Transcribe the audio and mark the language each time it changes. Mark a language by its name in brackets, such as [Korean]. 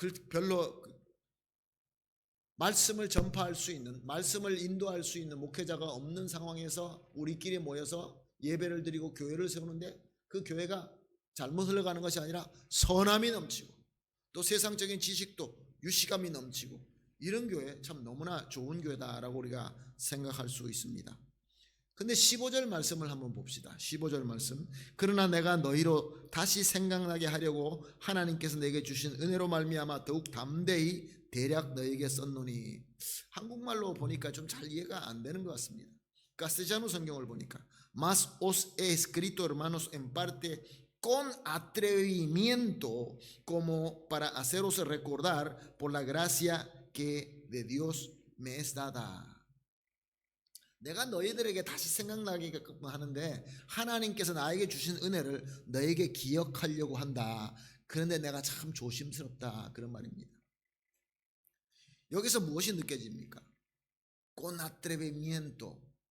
[Korean] 별로 말씀을 전파할 수 있는, 말씀을 인도할 수 있는 목회자가 없는 상황에서 우리끼리 모여서 예배를 드리고 교회를 세우는데 그 교회가 잘못 흘러가는 것이 아니라 선함이 넘치고 또 세상적인 지식도 유시감이 넘치고, 이런 교회 참 너무나 좋은 교회다라고 우리가 생각할 수 있습니다. 근데 15절 말씀을 한번 봅시다. 15절 말씀. 그러나 내가 너희로 다시 생각나게 하려고 하나님께서 내게 주신 은혜로 말미암아 더욱 담대히 대략 너희에게 썼노니. 한국말로 보니까 좀 잘 이해가 안 되는 것 같습니다. 카스텔라노 성경을 보니까 [Spanish] Mas os he escrito, hermanos, en parte con atrevimiento, como para haceros recordar por la gracia que de Dios me es dada. [Korean] 내가 너희들에게 다시 생각나게 하는데 하나님께서 나에게 주신 은혜를 너에게 기억하려고 한다. 그런데 내가 참 조심스럽다, 그런 말입니다. 여기서 무엇이 느껴집니까? [Spanish] Con atrevimiento.